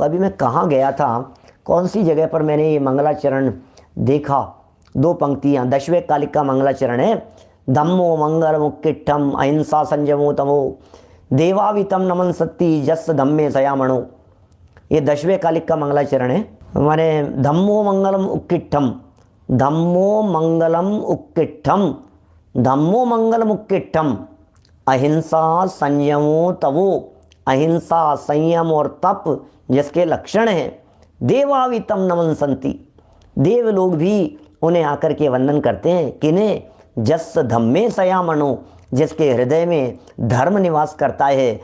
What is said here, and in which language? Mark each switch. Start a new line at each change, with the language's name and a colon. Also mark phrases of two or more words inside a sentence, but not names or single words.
Hindi: अभी मैं कहाँ गया था, कौन सी जगह पर मैंने ये मंगलाचरण देखा, 2 पंक्तियाँ। दशवें कालिक का मंगलाचरण है।
Prakrit languages: धम्मो मंगल मुक्किट्ठम अहिंसा संयमो तमो देवावितम नमन सत्ती जस धम्मे सयामणो।
Hindi: ये दशवें कालिक का मंगलाचरण है हमारे।
Prakrit languages: धम्मो मंगलम उक्किट्ठम, धम्मो मंगलम उक्किट्ठम, धम्मो मंगलम उक्किट्ठम अहिंसा संयमो तवो।
Hindi: अहिंसा, संयम और तप जिसके लक्षण हैं,
Prakrit languages: देवावितम नमन संति,
Hindi: देव लोग भी उन्हें आकर के वंदन करते हैं। किन्हें?
Prakrit languages: जस धम्मे सयामणो,
Hindi: जिसके हृदय में धर्म निवास करता है।